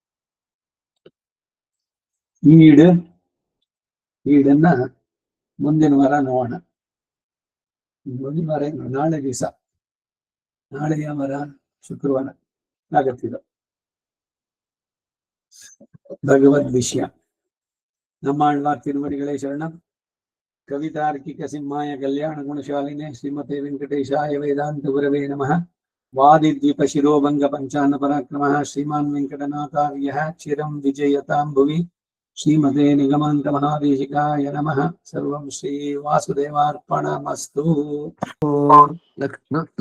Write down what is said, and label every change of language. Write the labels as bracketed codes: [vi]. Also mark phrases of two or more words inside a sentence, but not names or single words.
[kn] ಈಡನ್ನ ಮುಂದಿನ ವಾರ ನೋಡೋಣ. ಮುಂದಿನ ವಾರ ನಾಳೆ ದಿವಸ, ನಾಳೆಯ ವಾರ ಶುಕ್ರವಾರ ಆಗತ್ತಿದ ಭಗವದ್ ವಿಷಯ. [ta] நம்மாழ்வார் திருவடிகளே சரணம். [sa] कवितार्किक सिंहाय कल्याण गुणशालिने श्रीमते वेङ्कटेशाय वेदान्त गुरवे नमः. वादिद्वीप शिरोभङ्ग पञ्चानन पराक्रमः श्रीमान् वेङ्कटनाथार्यः चिरं विजयतां भुवि. श्रीमते निगमान्त महादेशिकाय नमः. सर्वं श्री वासुदेवार्पणमस्तु.